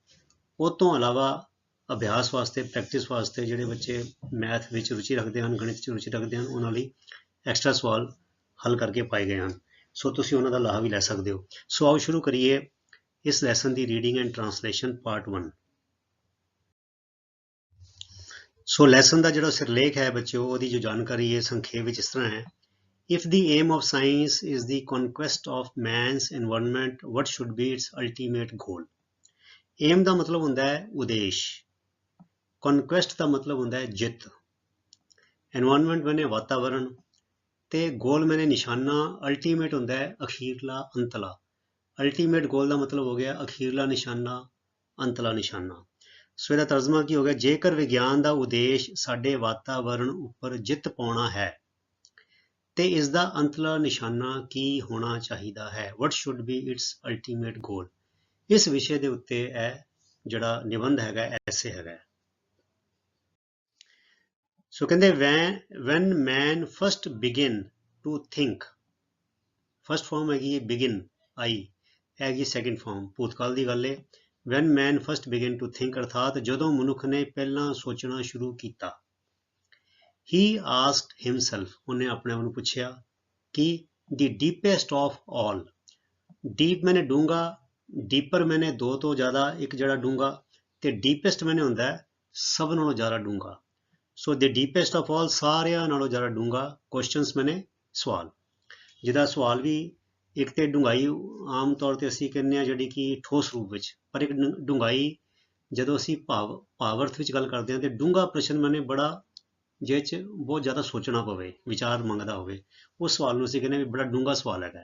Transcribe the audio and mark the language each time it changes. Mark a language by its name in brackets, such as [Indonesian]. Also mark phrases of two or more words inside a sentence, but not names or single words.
[Punjabi] ਉਹ ਤੋਂ ਇਲਾਵਾ ਅਭਿਆਸ ਵਾਸਤੇ, ਪ੍ਰੈਕਟਿਸ ਵਾਸਤੇ ਜਿਹੜੇ ਬੱਚੇ ਮੈਥ ਵਿੱਚ ਰੁਚੀ ਰੱਖਦੇ ਹਨ, ਗਣਿਤ 'ਚ ਰੁਚੀ ਰੱਖਦੇ ਹਨ, ਉਹਨਾਂ ਲਈ ਐਕਸਟਰਾ ਸਵਾਲ ਹੱਲ ਕਰਕੇ ਪਾਏ ਗਏ ਹਨ। ਸੋ ਤੁਸੀਂ ਉਹਨਾਂ ਦਾ ਲਾਹਾ ਵੀ ਲੈ ਸਕਦੇ ਹੋ। ਸੋ ਆਓ ਸ਼ੁਰੂ ਕਰੀਏ ਇਸ ਲੈਸਨ ਦੀ [English] reading and translation part [Punjabi] 1। ਸੋ ਲੈਸਨ ਦਾ ਜਿਹੜਾ ਸਿਰਲੇਖ ਹੈ ਬੱਚਿਓ, ਉਹਦੀ ਜੋ ਜਾਣਕਾਰੀ ਹੈ ਸੰਖੇਪ ਵਿੱਚ ਇਸ ਤਰ੍ਹਾਂ ਹੈ। [English] If the aim of science is the conquest of man's environment, what should be its ultimate goal? [Punjabi] Aim ਦਾ ਮਤਲਬ ਹੁੰਦਾ ਹੈ ਉਦੇਸ਼, conquest ਦਾ ਮਤਲਬ ਹੁੰਦਾ ਹੈ ਜਿੱਤ, environment ਮੈਨੇ ਵਾਤਾਵਰਣ, ਤੇ ਗੋਲ ਮੈਨੇ ਨਿਸ਼ਾਨਾ, ਅਲਟੀਮੇਟ ਹੁੰਦਾ ਹੈ ਅਖੀਰਲਾ, ਅੰਤਲਾ। [English] ultimate goal [Punjabi] ਦਾ ਮਤਲਬ ਹੋ ਗਿਆ ਅਖੀਰਲਾ ਨਿਸ਼ਾਨਾ, ਅੰਤਲਾ ਨਿਸ਼ਾਨਾ। ਸੋ ਇਹਦਾ ਤਰਜਮਾ ਕੀ ਹੋ ਗਿਆ? ਜੇਕਰ ਵਿਗਿਆਨ ਦਾ ਉਦੇਸ਼ ਸਾਡੇ ਵਾਤਾਵਰਣ ਉੱਪਰ ਜਿੱਤ ਪਾਉਣਾ ਹੈ ਤੇ ਇਸ ਦਾ ਅੰਤਲਾ ਨਿਸ਼ਾਨਾ ਕੀ ਹੋਣਾ ਚਾਹੀਦਾ ਹੈ? [English] What should be its ultimate goal? [Punjabi] ਇਸ ਵਿਸ਼ੇ ਦੇ ਉੱਤੇ ਇਹ ਜਿਹੜਾ ਨਿਬੰਧ ਹੈਗਾ, ਐਸੇ ਹੈਗਾ। ਸੋ ਕਹਿੰਦੇ [English] when man first begin to think, first form [Punjabi] ਹੈਗੀ ਹੈ begin, ਆਈ ਹੈਗੀ [English] second form, [Punjabi] ਭੂਤਕਾਲ ਦੀ ਗੱਲ ਹੈ। [English] when man first begin to think, [Punjabi] ਅਰਥਾਤ ਜਦੋਂ ਮਨੁੱਖ ਨੇ ਪਹਿਲਾਂ ਸੋਚਣਾ ਸ਼ੁਰੂ ਕੀਤਾ। [English] He asked himself, [Punjabi] ਉਹਨੇ ਆਪਣੇ ਆਪ ਨੂੰ ਪੁੱਛਿਆ ਕਿ [English] the deepest of all, [Punjabi] deep ਮੈਨੇ ਡੂੰਘਾ, deeper ਮੈਨੇ ਦੋ ਤੋਂ ਜ਼ਿਆਦਾ, ਇੱਕ ਜਿਹੜਾ ਡੂੰਘਾ, ਤੇ deepest ਮੈਨੇ ਹੁੰਦਾ ਹੈ ਸਭ ਨਾਲੋਂ ਜ਼ਿਆਦਾ ਡੂੰਘਾ। [English] ਸੋ the deepest of all, [Punjabi] ਸਾਰਿਆਂ ਨਾਲੋਂ ਜ਼ਿਆਦਾ ਡੂੰਘਾ, questions ਮੈਨੇ ਸਵਾਲ, ਜਿਹਦਾ ਸਵਾਲ ਵੀ ਇੱਕ ਤੇ ਡੂੰਘਾਈ ਆਮ ਤੌਰ ਤੇ ਅਸੀਂ ਕਹਿੰਦੇ ਹਾਂ ਜਿਹੜੀ ਕਿ ਠੋਸ ਰੂਪ ਵਿੱਚ, ਪਰ ਇੱਕ ਡੂੰਘਾਈ ਜਦੋਂ ਅਸੀਂ ਭਾਵ ਅਰਥ ਵਿੱਚ ਗੱਲ ਕਰਦੇ ਹਾਂ ਤੇ ਡੂੰਘਾ ਪ੍ਰਸ਼ਨ ਮੈਨੇ ਬੜਾ, ਜਿਹ 'ਚ ਬਹੁਤ ਜ਼ਿਆਦਾ ਸੋਚਣਾ ਪਵੇ, ਵਿਚਾਰ ਮੰਗਦਾ ਹੋਵੇ, ਉਸ ਸਵਾਲ ਨੂੰ ਅਸੀਂ ਕਹਿੰਦੇ ਵੀ ਬੜਾ ਡੂੰਘਾ ਸਵਾਲ ਹੈਗਾ।